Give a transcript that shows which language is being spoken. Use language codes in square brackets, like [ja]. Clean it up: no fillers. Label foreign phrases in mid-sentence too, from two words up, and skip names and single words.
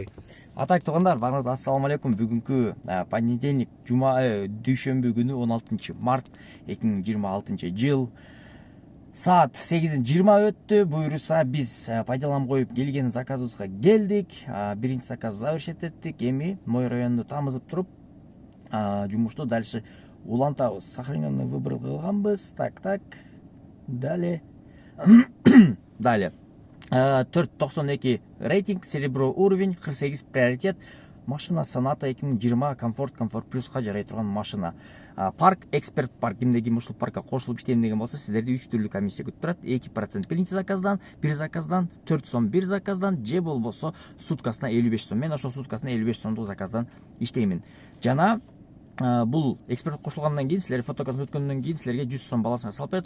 [ky] Атайк туугандар, баарыңызга [ar] السلام عليكم. [ky] Бүгүнкү понедельник, дүйшөмбү күнү 16 март 2026 жыл. Саат 8:20 өттү. Буюрса биз пайдаланып коюп келген заказыбызга келдик. Биринчи заказ завершить эттик. Эми Мой районду тамызып туруп, жумушту дальше улантабыз. [ru] Сохраненный выбор кылганбыз. Так. Далее. Далее. 4.92 рейтинг, серебро уровень, 48 приоритет. [ky] Машина Sonata 2020 комфорт плюска жарай турган машина. Парк, эксперт парк. Кимде ким ушул паркка кошулуп иштейм деген болсо, сиздерди 3 түрлүү комиссия күтүп турат. 2% биринчи заказдан, бир заказдан, 4 сом бир заказдан, же болбосо суткасына 55 сом. Мен ошол суткасына 55 сомдук заказдан иштеймин. Жана бул эксперт кошулгандан кийин, силер фотоконтроль өткөндөн кийин силерге 100 сом баласына салып берет.